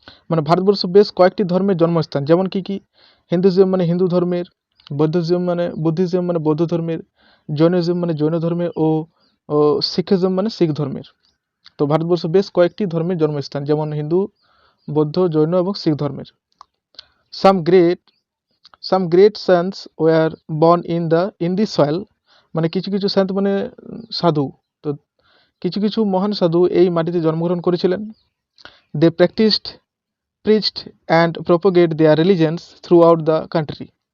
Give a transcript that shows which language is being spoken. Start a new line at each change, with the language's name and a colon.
Bangla: মানে ভারতবর্ষ বেশ কয়েকটি ধর্মের জন্মস্থান। যেমন কি হিন্দুইজম মানে হিন্দু ধর্মের, বুদ্ধিজম মানে বৌদ্ধ ধর্মের, জৈনিজম মানে জৈন ধর্মের ও শিখিজম মানে শিখ ধর্মের। তো ভারতবর্ষ বেশ কয়েকটি ধর্মের জন্মস্থান, যেমন হিন্দু, বৌদ্ধ, জৈন এবং শিখ ধর্মের।
English: Some great saints were born in this soil.
Bangla: মানে কিছু সন্ত মানে সাধু, তো কিছু মহান সাধু এই মাটিতে জন্মগ্রহণ করেছিলেন।
English: They preached and propagate their religions throughout the country.